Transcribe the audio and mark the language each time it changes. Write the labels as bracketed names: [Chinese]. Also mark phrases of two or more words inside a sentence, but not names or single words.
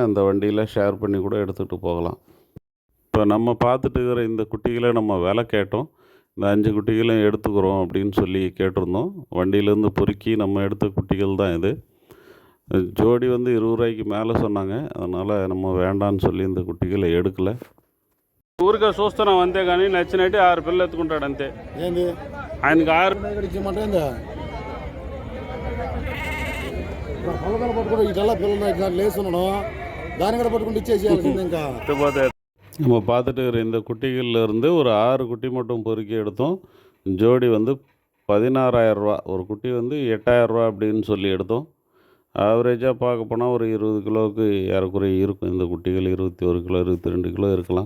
[Tamil] அந்த வண்டியில் ஷேர் பண்ணி கூட எடுத்துகிட்டு போகலாம். இப்போ நம்ம பார்த்துட்டு இருக்கிற இந்த குட்டிகளை நம்ம விலை கேட்டோம். இந்த 5 குட்டிகளையும் எடுத்துக்கிறோம் அப்படின்னு சொல்லி கேட்டிருந்தோம். வண்டியிலேருந்து பொறுக்கி நம்ம எடுத்த குட்டிகள் தான் இது. ஜோடி வந்து 20 ரூபாய்க்கு மேலே சொன்னாங்க. அதனால் நம்ம வேண்டான்னு சொல்லி இந்த குட்டிகளை எடுக்கலை. [Telugu] ఊరికే చూస్తున్నాం అంతే కానీ నచ్చినట్టు 6 పిల్లలు ఎత్తుకుంటాడు అంతే. ఏంది ఆయనకి 6 ఇచ్చిమంటే పొలకలు పట్టుకుంటే ఇట్లా పిల్లలు లేస్తున్నాడు దాని కూడా పట్టుకుంటే ఇచ్చేసేయాల్సింది ఇంకా. [Tamil] நம்ம பார்த்துட்டு இருக்கிற இந்த குட்டிகளில் இருந்து ஒரு 6 குட்டி மட்டும் பொறுக்கி எடுத்தோம். ஜோடி வந்து 16,000 ரூபா. ஒரு குட்டி வந்து 8,000 ரூபா அப்படின்னு சொல்லி எடுத்தோம். ஆவரேஜாக பார்க்க போனால் ஒரு 20 கிலோவுக்கு ஏறக்குறைய இருக்கும். இந்த குட்டிகள் 21 கிலோ 22 கிலோ இருக்கலாம்.